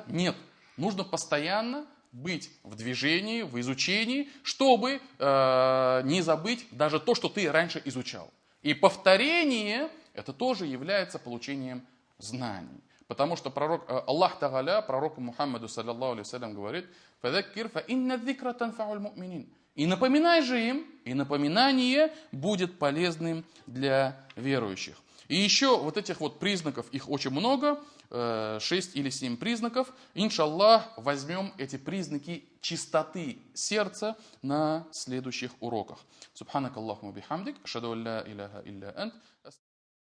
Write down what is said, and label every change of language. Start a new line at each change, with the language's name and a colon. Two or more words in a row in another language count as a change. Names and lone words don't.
Russian: Нет. Нужно постоянно быть в движении, в изучении, чтобы не забыть даже то, что ты раньше изучал. И повторение, это тоже является получением знаний. Потому что
Arabic: الله تعالى,
Russian: пророку Мухаммаду,
Arabic: صلى الله عليه وسلم,
Russian: говорит:
Arabic: «فذكر فإن الذكرى تنفع المؤمنين».
Russian: И напоминай же им, и напоминание будет полезным для верующих. И еще вот этих вот признаков, их очень много, 6 или 7 признаков. Иншаллах, возьмем эти признаки чистоты сердца на следующих уроках.
Arabic: سبحانك اللهم بحمدك أشهد أن لا إله إلا أنت.